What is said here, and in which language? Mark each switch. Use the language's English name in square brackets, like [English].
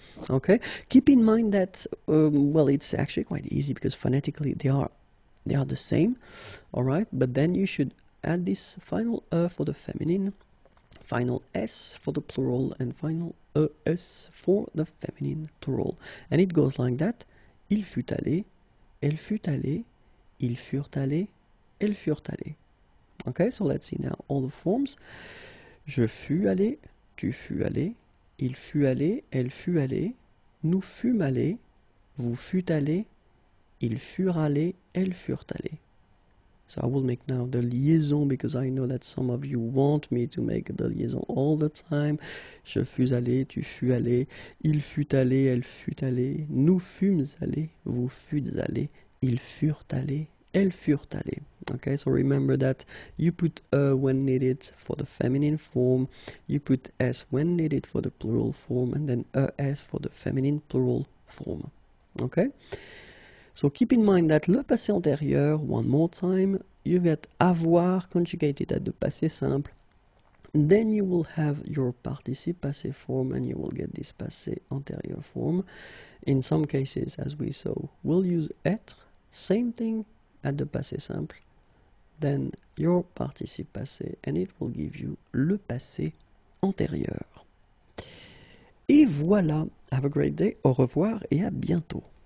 [English] Okay, keep in mind that well, it's actually quite easy because phonetically they are the same. All right, but then you should add this final e for the feminine, final s for the plural, and final es for the feminine plural, and it goes like that. [French] Il fut allé, elle fut allée, ils furent allés, elles furent allées. [English] Okay, so let's see now all the forms. [French] Je fus allé, tu fus allé, il fut allé, elle fut allée, nous fûmes allés, vous fûtes allés, ils furent allés, elles furent allées. [English] So I will make now the liaison because I know that some of you want me to make the liaison all the time. [French] Je fus allé, tu fus allé, il fut allé, elle fut allée, nous fûmes allés, vous fûtes allés, ils furent allés, elles furent allées. [English] Okay, so remember that you put when needed for the feminine form, you put s when needed for the plural form, and then es for the feminine plural form. Okay? So keep in mind that le passé antérieur, one more time, you get avoir conjugated at the passé simple. Then you will have your participe passé form, and you will get this passé antérieur form. In some cases, as we saw, we'll use être, same thing at the passé simple. Then your participe passé, and it will give you le passé antérieur. [French] Et voilà, [English] have a great day, [French] au revoir et à bientôt.